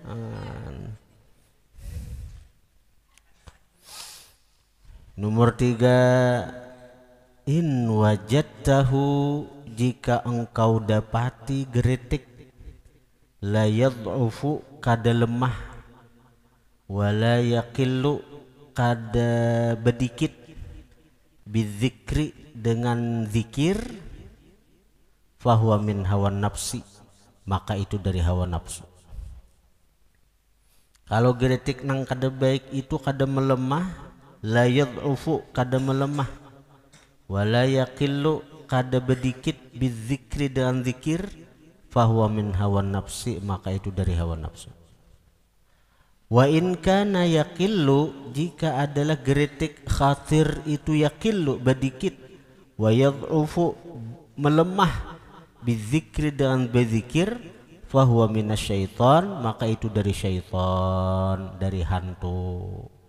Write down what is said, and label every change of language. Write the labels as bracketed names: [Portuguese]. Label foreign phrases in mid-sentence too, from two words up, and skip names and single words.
[Banjar] Nomor 3, [Arabic] إن وجدته, [Banjar] jika engkau dapati geritik, [Arabic] لا يضعف, [Banjar] kada lemah, [Arabic] ولا يقل, [Banjar] kada bedikit, bidzikri, dengan zikir, [Arabic] فهو من هوى النفس, [Banjar] maka itu dari hawa nafsu. Kalau geritik nang kada baik itu kada melemah, [Arabic] لا يضعف, [Banjar] kada melemah, [Arabic] ولا يقل, [Banjar] kada bedikit, bidzikri, dengan zikir, [Arabic] فهو من هوى النفس, [Banjar] maka itu dari hawa nafsu. [Arabic] وإن كان يقل, [Banjar] jika adalah geritik khatir itu yaqillu, bedikit, [Arabic] ويضعف, [Banjar] melemah, bizikri, dengan berzikir, [Arabic] فهو من الشيطان, [Banjar] maka itu dari syaitan, dari hantu.